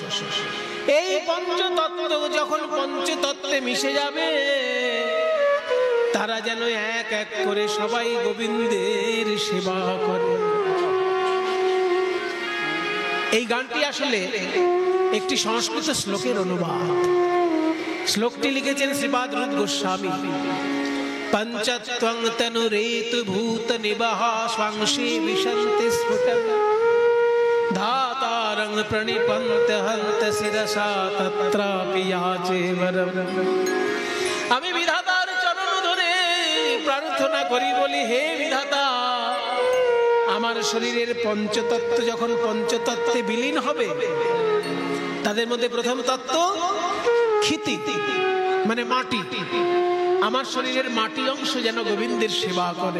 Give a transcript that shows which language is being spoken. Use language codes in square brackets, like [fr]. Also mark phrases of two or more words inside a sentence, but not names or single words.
[bn] এই পঞ্চতত্ত্ব যখন পঞ্চতত্ত্বে মিশে যাবে, তারা যেন এক এক করে সবাই গোবিন্দের সেবা করে। এই গানটি আসলে একটি সংস্কৃত শ্লোকের অনুবাদ। শ্লোকটি লিখেছেন শ্রীপাদ রূপ গোস্বামী। [sa] পঞ্চত্বং তনুরেতু ভূত নিবাহ স্বাংশী বিশন্তি স্ফুটং ধাতারং প্রণিপন্ত হন্ত শিরসা তত্রাপি याचे वरम। [bn] আমি বিধাতার চরণ ধরে প্রার্থনা করি, বলি হে বিধাতা, আমার শরীরের পঞ্চতত্ত্ব যখন পঞ্চতত্ত্বে বিলীন হবে, তাদের মধ্যে প্রথম তত্ত্ব ক্ষিতি মানে মাটি, আমার শরীরের মাটি অংশ যেন গোবিন্দের সেবা করে।